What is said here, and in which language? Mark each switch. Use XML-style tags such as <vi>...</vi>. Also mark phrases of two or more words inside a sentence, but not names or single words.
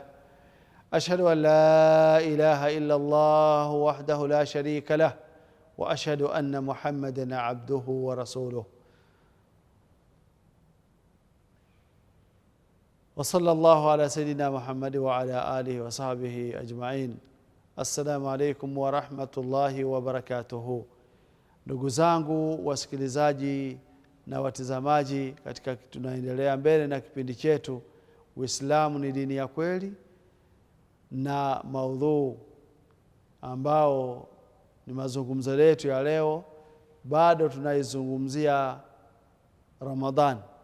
<ar>أشهد أن لا إله إلا الله وحده لا شريك له وأشهد أن محمدا عبده ورسوله. وصلى الله على سيدنا محمد وعلى آله وصحبه أجمعين. السلام عليكم ورحمة الله وبركاته.</ar> <sw>Ndugu zangu wasikilizaji na watazamaji, katika tunaendelea mbele na kipindi chetu Uislamu ni dini ya kweli, na maudhu ambao ni mazungumzo yetu ya leo, bado tunaizungumzia Ramadhan.</sw>